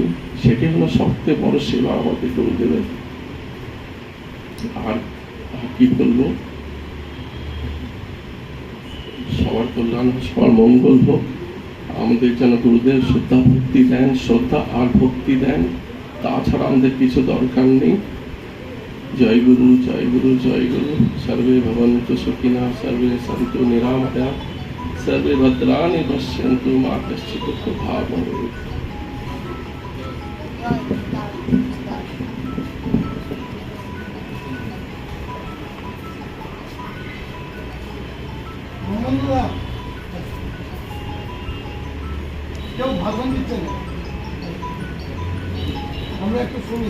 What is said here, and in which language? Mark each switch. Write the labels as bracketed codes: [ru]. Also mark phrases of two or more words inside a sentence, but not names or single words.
[bn] সেটি হলো সবচেয়ে বড় সেবা আমাদের গুরুদেবের। আর কি বলবো, সবার কল্যাণ, সবার মঙ্গল হোক। আমাদের যেন গুরুদেব শ্রদ্ধা ভক্তি দেন, শ্রদ্ধা আর ভক্তি দেন, তাছাড়া আমাদের কিছু দরকার নেই। জয় গুরু, জয় গুরু, জয় গুরু। [sa] সর্বে ভবন্তু সুখিনা, সর্বে সন্তু নিরাময়া, সর্বে ভদ্রাণি পশ্যন্তু, মা কশ্চিৎ দুঃখভাগ্ ভবেৎ। [bn] কেউ ভাষণ দিচ্ছে না, আমরা একটু শুনি।